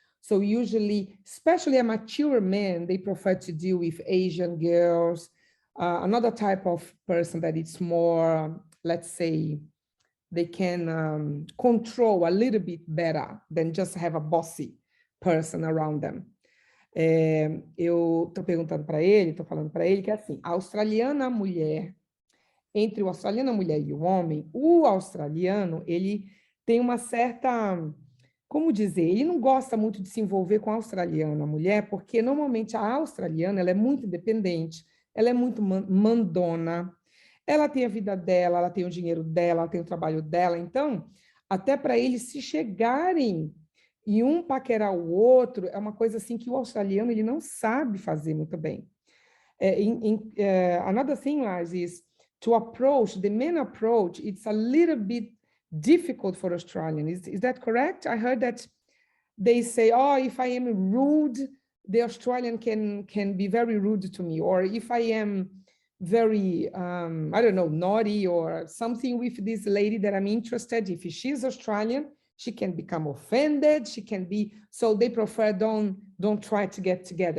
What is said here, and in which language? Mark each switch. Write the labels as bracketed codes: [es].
[en] So usually, especially a mature man, they prefer to deal with Asian girls, another type of person that it's more, let's say, they can control a little bit better than just have a bossy person around them. [pt] Eu estou perguntando para ele, estou falando para ele que é assim, a australiana mulher, entre o australiano a mulher e o homem, o australiano, ele tem uma certa, como dizer, ele não gosta muito de se envolver com a australiana mulher, porque normalmente a australiana, ela é muito independente, ela é muito mandona, ela tem a vida dela, ela tem o dinheiro dela, ela tem o trabalho dela, então, até para eles se chegarem e um paquerar o outro, é uma coisa assim que o australiano, ele não sabe fazer muito bem. [en] Another thing, Lars, is to approach, the men approach, it's a little bit difficult for Australian. Is that correct? I heard that they say, oh, if I am rude, the Australian can be very rude to me. Or if I am very, I don't know, naughty or something with this lady that I'm interested, if she's Australian, she can become offended, she can be, so they prefer don't try to get together.